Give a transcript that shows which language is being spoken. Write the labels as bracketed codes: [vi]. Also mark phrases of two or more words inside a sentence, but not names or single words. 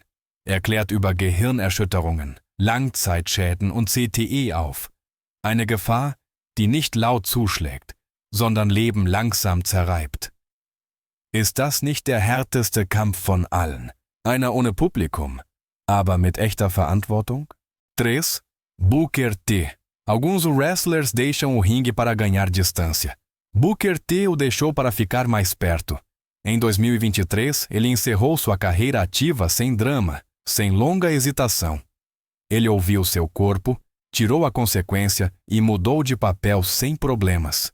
[de] Er klärt über Gehirnerschütterungen, Langzeitschäden und CTE auf. Eine Gefahr, die nicht laut zuschlägt, sondern Leben langsam zerreibt. Ist das nicht der härteste Kampf von allen? Einer ohne Publikum, aber mit echter Verantwortung? 3. Booker T. [pt] Alguns wrestlers deixam o ringue para ganhar distância. Booker T o deixou para ficar mais perto. Em 2023, ele encerrou sua carreira ativa sem drama, sem longa hesitação. Ele ouviu seu corpo, tirou a consequência e mudou de papel sem problemas.